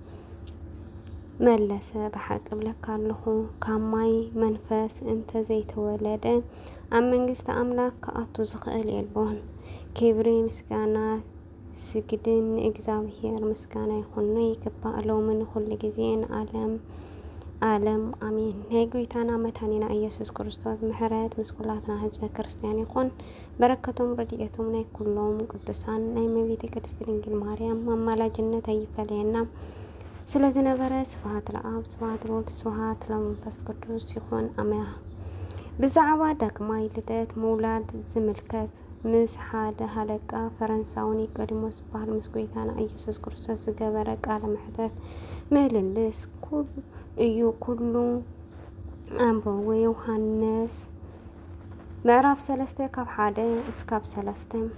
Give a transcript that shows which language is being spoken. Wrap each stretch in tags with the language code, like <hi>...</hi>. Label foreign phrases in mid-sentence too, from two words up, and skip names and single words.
<ti>መለሰ ብሓቂ እብለካ ኣለኹ ካብ ማይ መንፈስ እንተዘይተወለደ ኣብ መንግስቲ ኣምላክ ክኣቱ ዝኽእል የልቦን። ክብሪ ምስጋና ስግድን ንእግዚአብሔር ምስጋና ይኹን ይግባእ ሎምን ኩሉ ግዜ ንዓለም ዓለም አሜን። ናይ ጎይታና መድኃኒና ኢየሱስ ክርስቶስ ምሕረት ምስ ኩላትና ህዝበ ክርስቲያን ይኹን። በረከቶም ረድኤቶም ናይ ኩሎም ቅዱሳን ናይ እመቤቴ ቅድስት ድንግል ማርያም አማላጅነት አይፈለየና። ስለዝነበረ</ti> <gez>ስብሐት ለአብ ስብሐት ለወልድ ስብሐት ለመንፈስ ቅዱስ</gez> <ti>ይኹን አሜን። ብዛዕባ ዳግማይ ልደት ምውላድ ዝምልከት ምስ ሓደ ሃለቃ ፈረንሳዊ ኒቆዲሞስ ዝበሃል ምስ ጎይታና ኢየሱስ ክርስቶስ ዝገበረ ቃለ ምሕተት ምልልስ እዩ። ኩሉ ኣንበቦ ዮሐንስ ምዕራፍ 3 ካብ 1-3</ti>